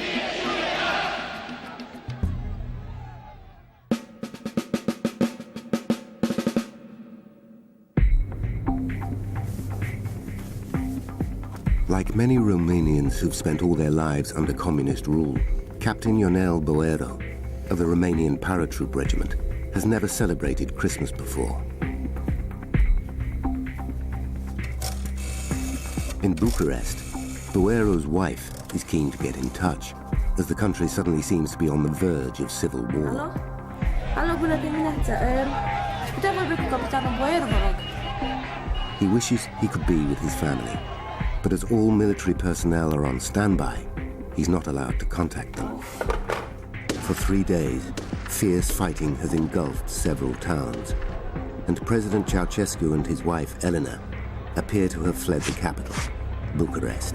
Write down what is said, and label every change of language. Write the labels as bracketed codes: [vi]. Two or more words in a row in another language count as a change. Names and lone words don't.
[en] Like many Romanians who've spent all their lives under communist rule, Captain Ionel Boero of the Romanian paratroop regiment has never celebrated Christmas before. In Bucharest, Boero's wife is keen to get in touch, as the country suddenly seems to be on the verge of civil war. [ro] Alo, bună dimineața. Putem vorbi cu capitanul Boero, vă rog? [en] He wishes he could be with his family, but as all military personnel are on standby, he's not allowed to contact them. For 3 days, fierce fighting has engulfed several towns, and President Ceausescu and his wife, Elena, appear to have fled the capital, Bucharest.